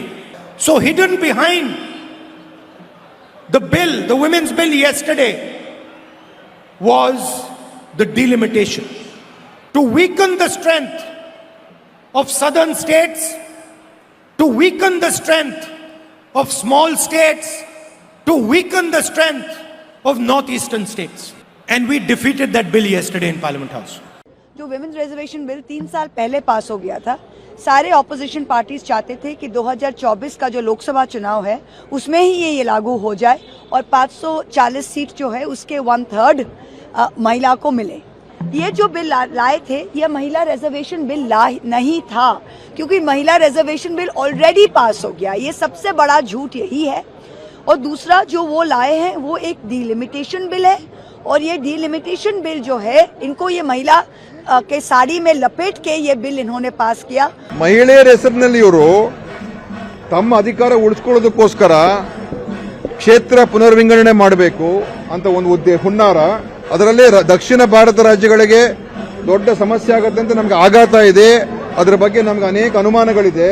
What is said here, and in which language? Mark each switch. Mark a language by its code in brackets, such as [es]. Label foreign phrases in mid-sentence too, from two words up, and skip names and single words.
[en] So hidden behind the bill, the women's bill yesterday, was the delimitation to weaken the strength of southern states, to weaken the strength of small states, to weaken the strength of northeastern states. And we defeated that bill yesterday in Parliament House. [hi] जो [en] women's reservation bill [hi] 3 साल पहले पास हो गया था, सारे [en] opposition parties [hi] चाहते थे कि 2024 का जो लोकसभा चुनाव है उसमें ही ये लागू हो जाए और 540 सीट जो है उसके 1/3 महिला को मिले. ये जो बिल लाए थे, ये महिला [en] reservation bill [hi] नहीं था, क्योंकि महिला [en] reservation bill already pass [hi] हो गया. ये सबसे बड़ा झूठ यही है. और दूसरा जो वो लाए हैं वो एक [en] delimitation bill [hi] है, और ये [en] delimitation bill [hi] जो है इनको ये महिला के साड़ी में लपेट के ये बिल इन्होंने पास किया. [kn] ಮಹಿಳೆಯರ ಹೆಸರಿನಲ್ಲಿ ಇವರು ತಮ್ಮ ಅಧಿಕಾರ ಉಳಿಸ್ಕೊಳ್ಳೋದಕ್ಕೋಸ್ಕರ ಕ್ಷೇತ್ರ ಪುನರ್ವಿಂಗಡಣೆ ಮಾಡಬೇಕು ಅಂತ ಒಂದು ಹುನ್ನಾರ. ಅದರಲ್ಲಿ ದಕ್ಷಿಣ ಭಾರತ ರಾಜ್ಯಗಳಿಗೆ ದೊಡ್ಡ ಸಮಸ್ಯೆ ಆಗುತ್ತೆ ಅಂತ ನಮಗೆ ಆಘಾತ ಇದೆ. ಅದರ ಬಗ್ಗೆ ನಮಗೆ ಅನೇಕ ಅನುಮಾನಗಳಿದೆ.